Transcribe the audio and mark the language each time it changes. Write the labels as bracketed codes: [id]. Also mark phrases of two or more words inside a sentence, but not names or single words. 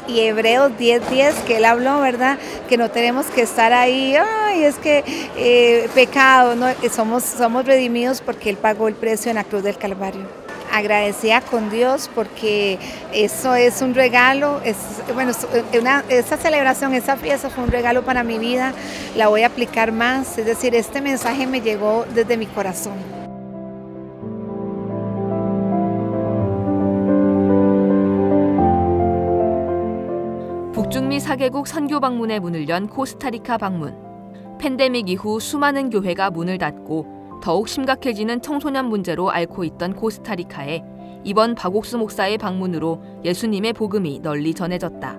[es] Y Hebreos 10:10, que él habló, ¿verdad? Que no tenemos que estar ahí, ay, es que pecado, no, somos redimidos porque él pagó el precio en la cruz del Calvario. Agradecida con Dios porque eso es un regalo, esa celebración, esa fiesta fue un regalo para mi vida, la voy a aplicar más, es decir, este mensaje me llegó desde mi corazón. [ko] 북중미 4개국 선교 방문의 문을 연 코스타리카 방문. 팬데믹 이후 수많은 교회가 문을 닫고 더욱 심각해지는 청소년 문제로 앓고 있던 코스타리카에 이번 박옥수 목사의 방문으로 예수님의 복음이 널리 전해졌다.